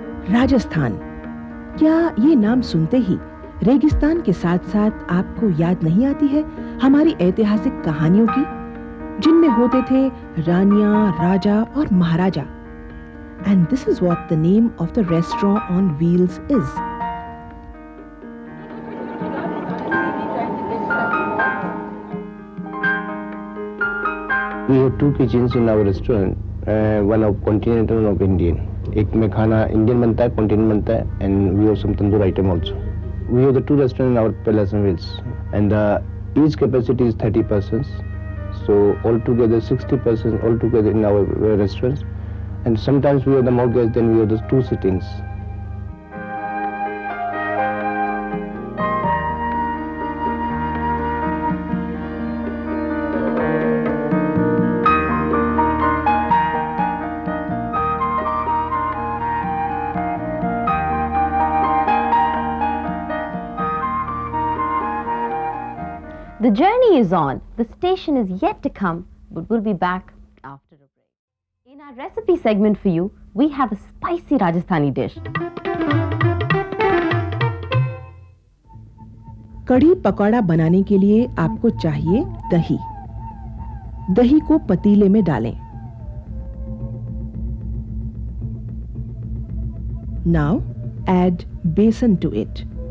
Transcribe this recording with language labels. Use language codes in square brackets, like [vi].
[hi] राजस्थान, क्या ये नाम सुनते ही रेगिस्तान के साथ साथ आपको याद नहीं आती है हमारी ऐतिहासिक कहानियों की, जिनमें होते थे रानियां, राजा और महाराजा? [en] And this is what the name of the restaurant on wheels is. We have 2 kitchens in our restaurant, one of continental and of Indian. [hi] एक में खाना इंडियन बनता है, कॉन्टिनेंटल बनता है, [en] and we have some tandoor item also. We have the 2 restaurants in our Palace on Wheels, and each capacity is 30 persons. So altogether 60 persons altogether in our restaurants. And sometimes we have the more guests than we have the two sittings. The journey is on, the station is yet to come, but we'll be back after a break. In our recipe segment for you, we have a spicy Rajasthani dish. [hi] Kadhi pakora बनाने के लिए आपको चाहिए दही। दही को पतीले में डालें। [en] Now add besan to it.